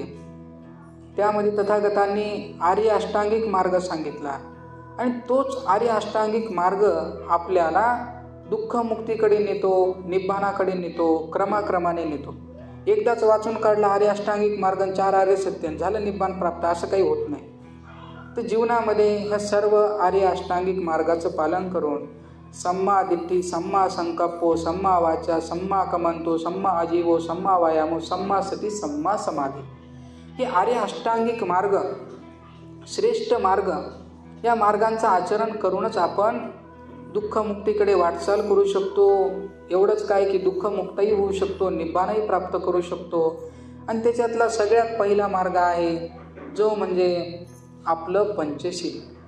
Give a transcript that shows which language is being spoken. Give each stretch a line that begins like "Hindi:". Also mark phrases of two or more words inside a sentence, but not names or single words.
Marathi: त्यामध्ये तथागतांनी आर्य अष्टांगिक मार्ग सांगितला आणि तोच आर्य अष्टांगिक मार्ग आपल्याला दुःखमुक्तीकडे नेतो, निब्बाणाकडे नेतो, क्रमाक्रमाने नेतो. एकदाच वाचून काढला आर्य अष्टांगिक मार्ग 4 आर्य सत्य झालं निब्बाण प्राप्त, असं काही होत नाही. तर जीवनामध्ये ह्या सर्व आर्य अष्टांगिक मार्गाचं पालन करून
Pali: सम्मा दिट्ठी, सम्मा संकल्पो, सम्मा वाचा, सम्मा कमंतो, सम्मा अजीवो, सम्मा व्यायामो, सम्मा सती, सम्मा समाधी,
Marathi: हे आर्य अष्टांगिक मार्ग श्रेष्ठ मार्ग, या मार्गांचं आचरण करूनच आपण दुःखमुक्तीकडे वाटचाल करू शकतो. एवढंच काय की दुःखमुक्तही होऊ शकतो, निब्बाणही प्राप्त करू शकतो. आणि त्याच्यातला सगळ्यात पहिला मार्ग आहे जो म्हणजे आपलं पंचशील.